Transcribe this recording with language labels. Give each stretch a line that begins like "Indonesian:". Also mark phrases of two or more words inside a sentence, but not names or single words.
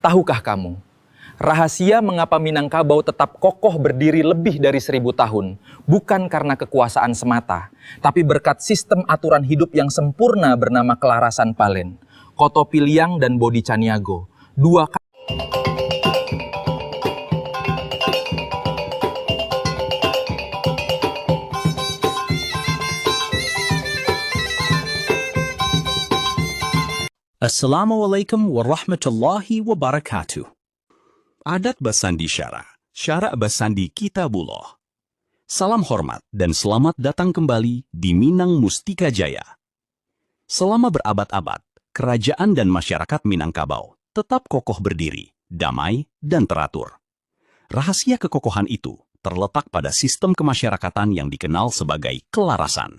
Indonesian: Tahukah kamu, rahasia mengapa Minangkabau tetap kokoh berdiri lebih dari 1000 tahun, bukan karena kekuasaan semata, tapi berkat sistem aturan hidup yang sempurna bernama Kelarasan Palen, Koto Piliang dan Bodi Caniago, dua.
Arabic: Assalamualaikum warahmatullahi wabarakatuh.
Minangkabau: Adat Basandi Syara, Syara Basandi Kitabullah.
Indonesian: Salam hormat dan selamat datang kembali di Minang Mustika Jaya. Selama berabad-abad, kerajaan dan masyarakat Minangkabau tetap kokoh berdiri, damai, dan teratur. Rahasia kekokohan itu terletak pada sistem kemasyarakatan yang dikenal sebagai kelarasan.